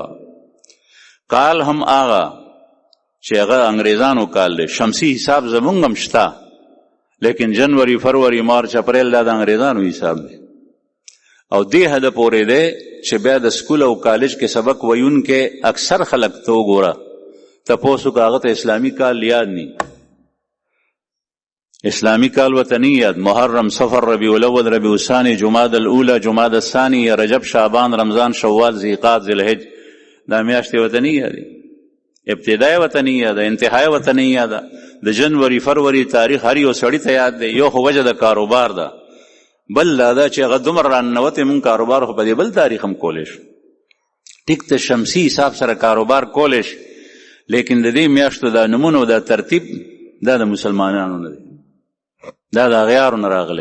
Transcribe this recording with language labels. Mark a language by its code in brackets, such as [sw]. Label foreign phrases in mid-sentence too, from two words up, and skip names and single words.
[ps] کال هم آغا چې هغه انګریزانو کال دی، شمسی حساب زمونږ هم شته، لیکن جنوری، فروری، مارچ، اپریل دا د انګریزانو حساب دی. او دې حده پورې دی چې بیا د سکول او کالج کې سبق ویونکې اکثر خلک ته وګوره تپوسو که هغه ته اسلامي کال یاد نی، اسلامی کال ورته نه یاد. محرم، صفر، ربیع الاول، ربیع الثانی، جمادی الاولی، جمادی الثانی، رجب، شعبان، رمضان، شوال، ذیقعد، ذوالحج، دا میاشتې ورته نه یادې. ابتدای ورته نه یاده، انتهای ورته نه یاده. د جنوري فروری تاریخ هر یو سړي ته یاد دی. یو خو وجه د کاروبار ده، بل دا چې هغه دومره راننوتې مونږ کاروبار خو په دې بل تاریخ هم کولی شو. ټیک ته شمسي حساب سره کاروبار کولی شي، لیکن د دې میاشتو دا نمونه او دا ترتیب دا د مسلمانانو نه دی، دا د اغیارو نه راغلی.